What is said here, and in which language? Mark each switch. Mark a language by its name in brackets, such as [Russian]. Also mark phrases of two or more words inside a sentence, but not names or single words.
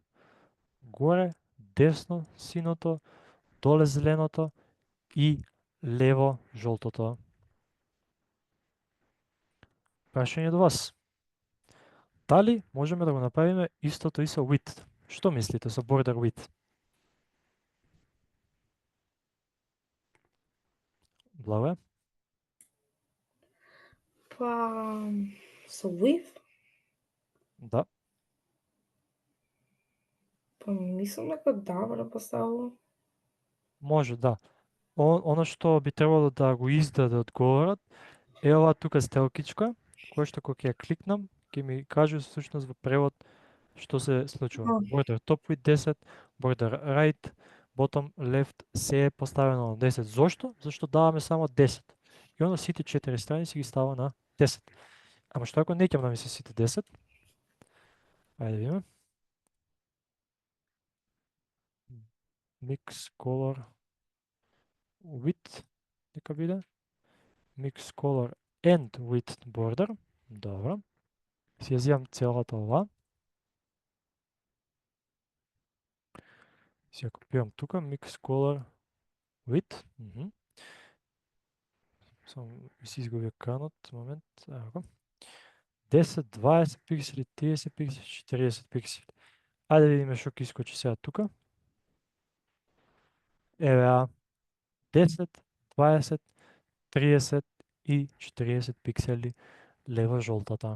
[Macedonian] Горе, десно, синото, доле зеленото и лево жолтото. Прашање до вас. Дали можеме да го направиме истото и со width? Што мислите со [English] border width? [Macedonian] Благо е. Па, со width? Да. Па мислам дека добро поставило. Може, да. Оно што би требало да го издаде одговорот е ова тука стрелкичка, која што кога ќе ја кликнам, ќе ми каже всушност во превод што се случува. [English] Border top with 10, border right, bottom left, [Macedonian] се е поставено на 10. Зошто? Зашто даваме само 10. И оно сите 4 страни си ги става на 10. Ама што ако неќам да ми се сите 10? Ајде да видиме. [English] Mix color width [Macedonian] нека биде. [English] Mix color and width border. [Macedonian] Добро. Си ја зијам целата ова. Си ја копирам тука, [English] mix color width. [Macedonian] Само ми се изгуби екранот, момент, ево. 10, 20 пиксели, 30 пиксели, 40 пиксели. Ајде да видиме што ќе искочи сега тука. Еве 10, 20, 30 и 40 пиксели лево жолтата.